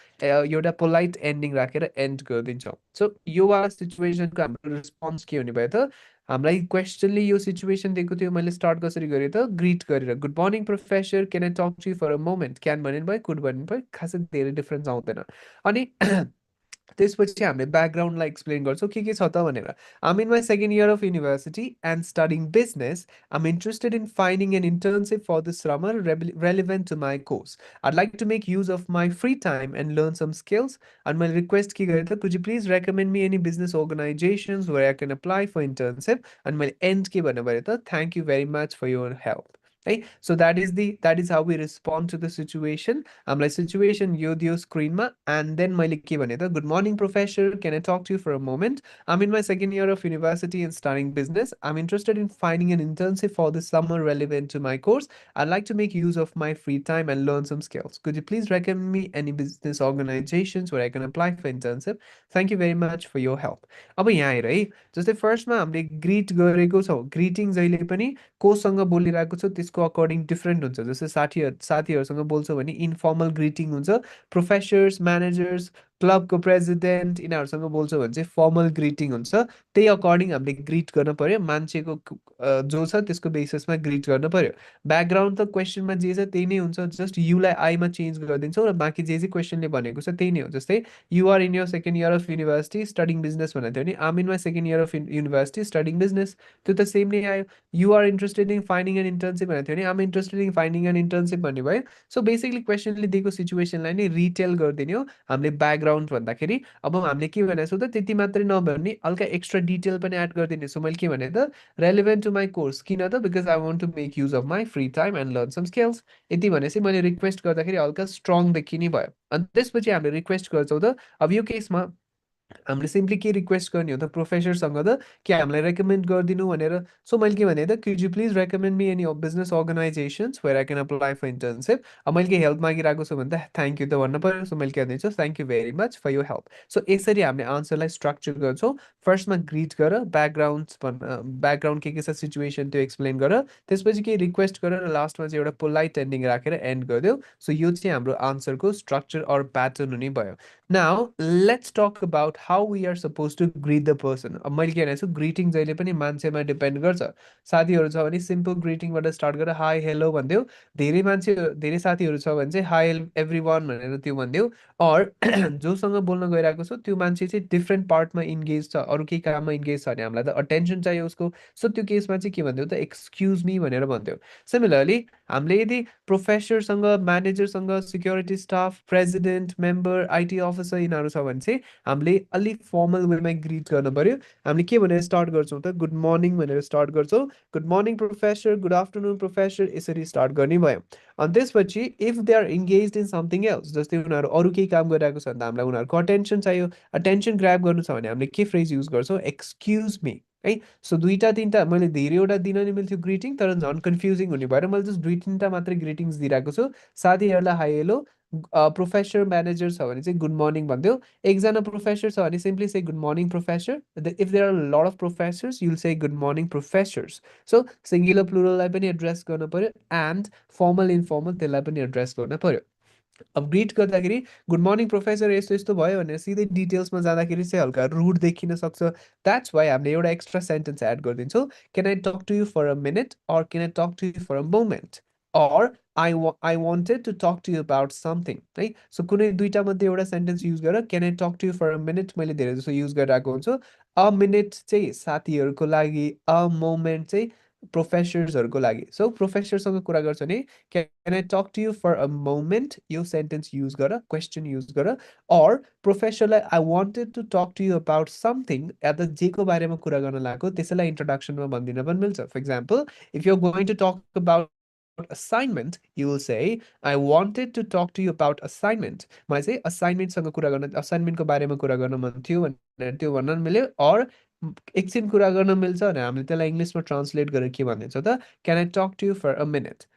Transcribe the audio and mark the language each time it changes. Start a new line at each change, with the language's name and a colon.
Nepali: एउटा polite ending राखेर and गरिदिन्छौँ सो यो वाला सिचुएसनको हाम्रो रेस्पोन्स के हुने भयो त हामीलाई क्वेसनले यो सिचुएसन दिएको थियो मैले स्टार्ट कसरी गरेँ त ग्रिट गरेर
English: good morning professor can I talk to you for a moment
Nepali: can भन्ने भयो कुड भन्ने भयो खासै धेरै डिफ्रेन्स आउँदैन अनि त्यसपछि हामीले ब्याकग्राउन्डलाई एक्सप्लेन गर्छौँ के छ त भनेर
English: I'm in my second year of university and studying business I'm interested in finding an internship for this summer relevant to my course I'd like to make use of my free time and learn some skills. And my request ki gaye tha, could you please recommend me any business organizations where I can apply for internship? And my end ki bhane bhane tha, thank you very much for your help. Right? So that is how we respond to the situation.
Nepali: हामीलाई situation यो दियो स्क्रिनमा and then मैले के भने त
English: Good morning professor can I talk to you for a moment I'm in my second year of university and starting business I'm interested in finding an internship for this summer relevant to my course I'd like to make use of my free time and learn some skills. Could you please recommend me any business organizations where I can apply for internship? Thank you very much for your help.
Nepali: अब यहाँ आएर है जस्तै फर्स्टमा हामीले grit गरेको छौँ greeting जहिले पनि कोसँग बोलिरहेको छ त्यसको अकर्डिङ डिफ्रेन्ट हुन्छ जस्तै साथीहरूसँग बोल्छौँ भने इन्फर्मल ग्रिटिङ हुन्छ प्रोफेसर्स म्यानेजर्स क्लबको प्रेसिडेन्ट यिनीहरूसँग बोल्छौँ भने चाहिँ फर्मल ग्रिटिङ हुन्छ। त्यही अकर्डिङ हामीले ग्रिट गर्न पर्यो, मान्छेको जो छ त्यसको बेसिसमा ग्रिट गर्नु पर्यो। ब्याकग्राउन्ड त क्वेसनमा जे छ त्यही नै हुन्छ, जस्ट युलाई आईमा चेन्ज गरिदिन्छौँ र बाँकी जे जे क्वेसनले भनेको छ त्यही नै हो। जस्तै
English: you're in your second year of university studying business
Nepali: भनेको थियो भने
English: I'm in my second year of university studying business,
Nepali: त्यो त सेम नै आयो।
English: you're interested in finding an internship
Nepali: भनेको थियो भने
English: I'm interested in finding an internship
Nepali: भन्ने भयो। सो बेसिकली क्वेसनले दिएको सिचुएसनलाई नै रिटेल गरिदिने हो हामीले ब्याकग्राउन्ड भन्दाखेरि। अब हामीले के भनेको छौँ त, त्यति मात्रै नभने हल्का एक्स्ट्रा डिटेल पनि एड गरिदिने छु। मैले के भने त, रेलेभेन्ट टु माई कोर्स, किन त
English: Because I want to make use of my free time and learn some skills.
Nepali: यति भनेपछि मैले रिक्वेस्ट गर्दाखेरि हल्का स्ट्रङ देखिने भयो। अनि त्यसपछि हामीले रिक्वेस्ट गर्छौँ त, अब यो केसमा हामीले सिम्पली के रिक्वेस्ट गर्ने हो त प्रोफेसरसँग त, कि हामीलाई रेकमेन्ड गरिदिनु भनेर। सो मैले के भने त,
English: Could you please recommend me any business organisations where I can apply for internship.
Nepali: अब मैले के हेल्प मागिरहेको छु भने त थ्याङ्क यू त भन्नु पऱ्यो। सो मैले के भनिदिन्छु,
English: Thank you very much for your help.
Nepali: So यसरी हामीले आन्सरलाई स्ट्रक्चर गर्छौँ। फर्स्टमा ग्रिट गर, ब्याकग्राउन्ड के छ सिचुएसन त्यो एक्सप्लेन गर, त्यसपछि केही रिक्वेस्ट गर र लास्टमा चाहिँ एउटा पोलाइट एन्डिङ राखेर एन्ड गरिदेऊ। सो यो चाहिँ हाम्रो आन्सरको स्ट्रक्चर अर प्याटर्न हुने भयो।
English: Now, let's talk about how we are supposed to greet the person.
Nepali: अब मैले के भनेको छु, ग्रिटिङ जहिले पनि मान्छेमा डिपेन्ड गर्छ। साथीहरू छ भने सिम्पल ग्रिटिङबाट स्टार्ट गरेर हाई हेलो भनिदेऊ। धेरै साथीहरू छ भने चाहिँ
English: hi everyone
Nepali: भनेर त्यो भनिदेऊ। अर जोसँग बोल्न गइरहेको छु त्यो मान्छे चाहिँ डिफ्रेन्ट पार्टमा इन्गेज छ, अरू केही काममा इन्गेज छ भने हामीलाई त अटेन्सन चाहियो उसको। सो त्यो केसमा चाहिँ के भनिदेऊ त, एक्सक्युज मी भनेर भनिदेऊ। सिमिलरली हामीले यदि प्रोफेसरसँग, म्यानेजरसँग, security staff, president, member, IT officer यिनीहरू छ भने चाहिँ हामीले अलिक फर्मल वेमा ग्रिट गर्नु पऱ्यो। हामीले के भनेर स्टार्ट गर्छौँ त, गुड मर्निङ भनेर स्टार्ट गर्छौँ। Good morning professor, good afternoon professor, यसरी स्टार्ट गर्ने भयो। अनि त्यसपछि
English: if they are engage in something else,
Nepali: जस्तै उनीहरू अरू केही काम गरिरहेको छ भने त हामीलाई उनीहरूको अटेन्सन चाहियो। अटेन्सन ग्राब गर्नु छ भने हामीले के फ्रेज युज गर्छौँ, एक्सक्युज मी है। सो दुईवटा तिनवटा मैले धेरैवटा दिन नि मिल्थ्यो ग्रिटिङ, तर झन् कन्फ्युजिङ हुने भएर मैले जस्ट दुई तिनवटा मात्रै ग्रिटिङ्स दिइरहेको छु। साथीहरूलाई हाई हेलो, प्रोफेसर म्यानेजर छ भने चाहिँ गुड मर्निङ भनिदेऊ। एकजना प्रोफेसर छ भने simply
English: Say good morning professor. If there are lot of professors you'll say good morning professors.
Nepali: So singular प्लुरललाई पनि एड्रेस गर्नु पऱ्यो एन्ड फर्मल इन्फर्मल त्यसलाई पनि एड्रेस गर्नु पऱ्यो। अब ग्रिट गर्दाखेरि गुड मर्निङ प्रोफेसर यस्तो यस्तो भयो भनेर सिधै डिटेल्समा जाँदाखेरि चाहिँ हल्का रुड देखिन सक्छ। द्याट्स वाइ हामीले एउटा एक्स्ट्रा सेन्टेन्स एड गरिदिन्छौँ,
English: can I talk to you for a minute,
Nepali: or
English: can I talk to you for a moment,
Nepali: or
English: I wanted to talk to you about something
Nepali: है। So कुनै दुईवटा मध्ये एउटा sentence use गरेर
English: can I talk to you for a minute
Nepali: मैले धेरै जस्तो use गरिरहेको हुन्छु। अ मिनट चाहिँ साथीहरूको लागि, अ मोमेन्ट चाहिँ प्रोफेसर्सहरूको लागि। सो प्रोफेसरसँग कुरा गर्छ भने
English: can I talk to you for a moment,
Nepali: यो सेन्टेन्स युज गर, क्वेसन युज गर। Or प्रोफेसरलाई
English: I wanted to talk to you about something,
Nepali: या त जेको बारेमा कुरा गर्न लागेको त्यसैलाई इन्ट्रोडक्सनमा भनिदिन पनि मिल्छ।
English: For example, if you are going to talk about assignment, you will say, I wanted to talk to you about assignment.
Nepali: मलाई चाहिँ असाइनमेन्टसँग कुरा गर्न, असाइनमेन्टको बारेमा कुरा गर्न मन थियो भनेर त्यो भन्न मिल्यो। अर एकछिन कुरा गर्न मिल्छ भने हामीले त्यसलाई इङ्ग्लिसमा ट्रान्सलेट गरेर के भनिदिन्छ त,
English: Can I talk to you for a minute.